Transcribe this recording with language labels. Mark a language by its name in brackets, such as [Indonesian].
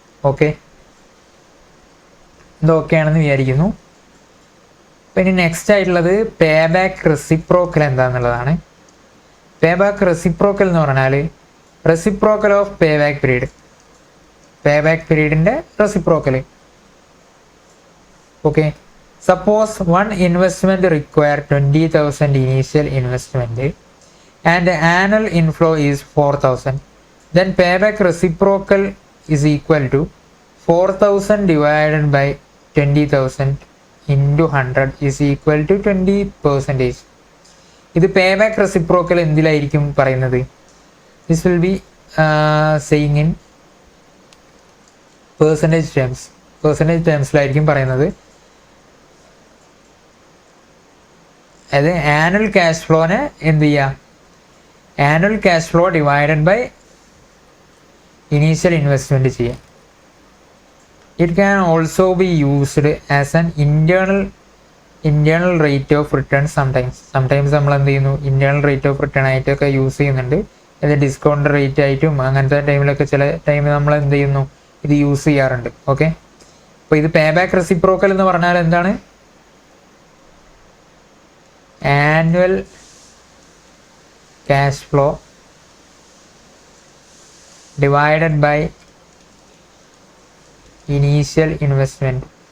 [Malayalam] Okay, ഇത് okay ആണെന്ന് വിചാരിക്കുന്നു. പിന്നെ നെക്സ്റ്റ് ആയിട്ടുള്ളത് pay back reciprocal എന്താണെന്നുള്ളതാണ്. Pay back reciprocal എന്ന് പറഞ്ഞാൽ [English] reciprocal of pay back period, [Malayalam] pay back പീരീഡിൻ്റെ reciprocal. [English] Okay, suppose one investment require 20,000 initial investment and annual inflow is 4,000, then payback reciprocal is equal to 4,000 divided by 20,000 into 100 is equal to 20%. [Malayalam] ഇത് payback reciprocal എന്തിലായിരിക്കും പറയുന്നത്? [English] This will be saying in percentage terms [Malayalam] ലായിരിക്കും പറയുന്നത്. അതായത് annual cash ഫ്ലോനെ എന്ത് ചെയ്യുക, [English] annual cash flow divided by initial investment [Malayalam] ചെയ്യാം. [English] It can also be used as an internal rate of return. [Malayalam] Sometimes നമ്മൾ എന്ത് ചെയ്യുന്നു, ഇൻറ്റേർണൽ റേറ്റ് ഓഫ് റിട്ടേൺ ആയിട്ടൊക്കെ use ചെയ്യുന്നുണ്ട്. ഇത് ഡിസ്കൗണ്ട് റേറ്റ് ആയിട്ടും അങ്ങനത്തെ ടൈമിലൊക്കെ ചില ടൈമിൽ നമ്മൾ എന്ത് ചെയ്യുന്നു, ഇത് യൂസ് ചെയ്യാറുണ്ട്. ഓക്കെ, അപ്പോൾ ഇത് പേ ബാക്ക് റെസിപ്രോക്കൽ എന്ന് പറഞ്ഞാൽ എന്താണ്? [English] Annual cash flow divided by initial investment.